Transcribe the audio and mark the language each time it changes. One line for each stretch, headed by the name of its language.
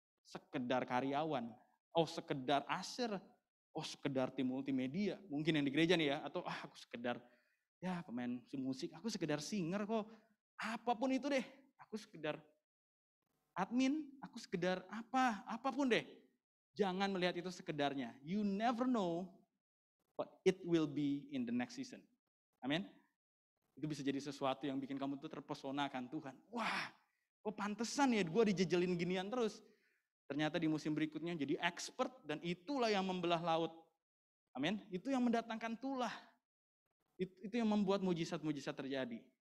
Indonesian: Sekedar karyawan. Oh sekedar aser. Oh sekedar tim multimedia. Mungkin yang di gereja nih ya. Atau aku sekedar ya pemain musik. Aku sekedar singer kok. Apapun itu deh. Aku sekedar admin. Aku sekedar apapun deh. Jangan melihat itu sekedarnya.
English: You never know what it will be in the next season.
Indonesian: Amin. Itu bisa jadi sesuatu yang bikin kamu tuh terpesona akan Tuhan. Wah, kok pantesan ya gue dijejelin ginian terus. Ternyata di musim berikutnya jadi expert dan itulah yang membelah laut. Amin. Itu yang mendatangkan tulah. Itu yang membuat mujizat-mujizat terjadi.